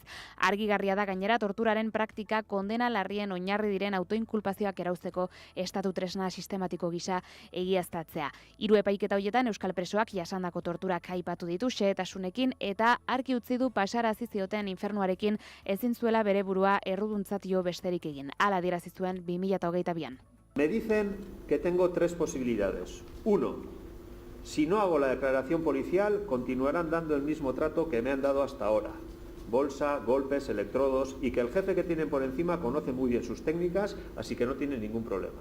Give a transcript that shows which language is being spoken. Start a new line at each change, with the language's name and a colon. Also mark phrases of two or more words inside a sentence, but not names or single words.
Basque: Argigarria da gainera torturaren praktika kondena larrien oinarri diren autoinkulpazioak erauzteko estatu tresna sistematiko gisa egiaztatzea. 3 epaiketa horietan Euskal presoak jasandako torturak aipatu ditu xehetasunekin eta argi utzi du pasarazi zioten infernuarekin ezin zuela bere burua erruduntzatio besterik egin. Hala adierazi zuen 2022an.
Spanish: Me dicen que tengo 3 posibilidades. 1. Si no hago la declaración policial, continuarán dando el mismo trato que me han dado hasta ahora. Bolsa, golpes, electrodos y que el jefe que tienen por encima conoce muy bien sus técnicas, así que no tiene ningún problema.